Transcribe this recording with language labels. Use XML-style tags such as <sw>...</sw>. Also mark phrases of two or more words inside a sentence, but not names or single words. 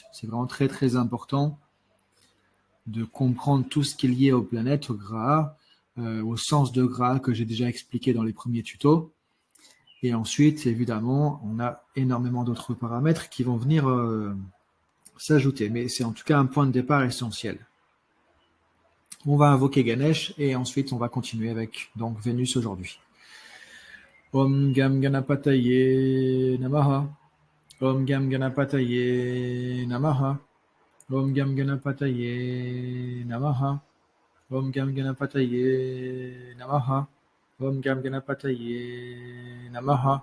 <fr>C'est vraiment très très important de comprendre tout ce qui est lié aux planètes, au Graha, au sens de Graha que j'ai déjà expliqué dans les premiers tutos. Et ensuite, évidemment, on a énormément d'autres paramètres qui vont venir s'ajouter. Mais c'est en tout cas un point de départ essentiel. On va invoquer Ganesh et ensuite on va continuer avec donc Vénus aujourd'hui.</fr> <sa>Om Gam Ganapataye Namaha. Om Gam Ganapataye Namaha. Om Gam Ganapataye Namaha. Om Gam Ganapataye Namaha. Om Gam Ganapataye Namaha.</sa>